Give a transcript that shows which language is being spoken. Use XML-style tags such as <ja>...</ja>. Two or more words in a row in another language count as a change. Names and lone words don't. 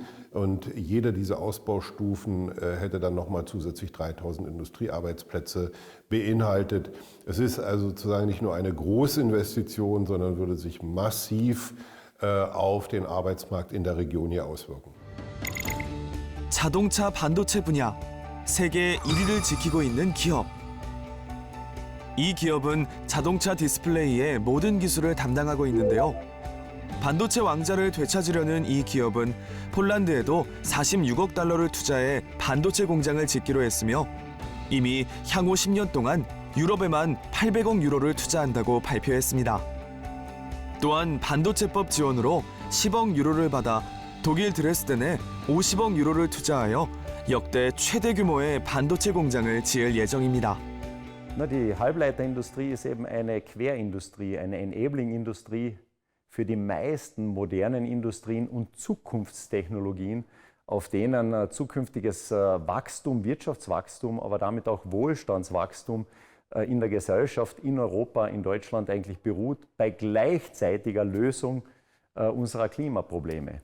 <de>Und jede dieser Ausbaustufen hätte dann nochmal zusätzlich 3.000 Industriearbeitsplätze beinhaltet. Es ist also sozusagen nicht nur eine große Investition, sondern würde sich massiv auf den Arbeitsmarkt in der Region hier auswirken.</de> <ko>자동차 반도체 분야 세계 1위를 지키고 있는 기업. 이 기업은 자동차 디스플레이의 모든 기술을 담당하고 있는데요. 반도체 왕자를 되찾으려는 이 기업은 폴란드에도 46억 달러를 투자해 반도체 공장을 짓기로 했으며 이미 향후 10년 동안 유럽에만 800억 유로를 투자한다고 발표했습니다. 또한 반도체법 지원으로 10억 유로를 받아 독일 드레스덴에 50억 유로를 투자하여 역대 최대 규모의 반도체 공장을 지을 예정입니다.</ko> <de>Die Halbleiterindustrie ist eben eine Querindustrie, eine Enabling-Industrie für die meisten modernen Industrien und Zukunftstechnologien, auf denen zukünftiges Wachstum, Wirtschaftswachstum, aber damit auch Wohlstandswachstum in der Gesellschaft, in Europa, in Deutschland eigentlich beruht, bei gleichzeitiger Lösung unserer Klimaprobleme.</de>